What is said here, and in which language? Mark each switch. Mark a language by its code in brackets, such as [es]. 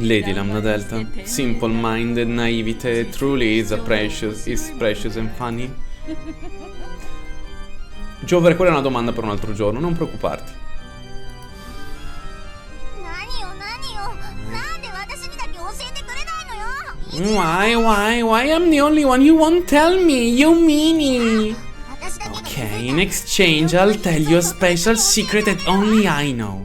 [en] Lady Lambda Delta, simple-minded naivete, truly is precious and funny. [it] Giovere, quella è una domanda per un altro giorno, non preoccuparti. [ja] 何よなんで私にだけ教えてくれないのよ [en] Why? I'm the only one you won't tell me, you meanie. [ja] 私だけが [en] Okay, in exchange, I'll tell you a special secret that only I know.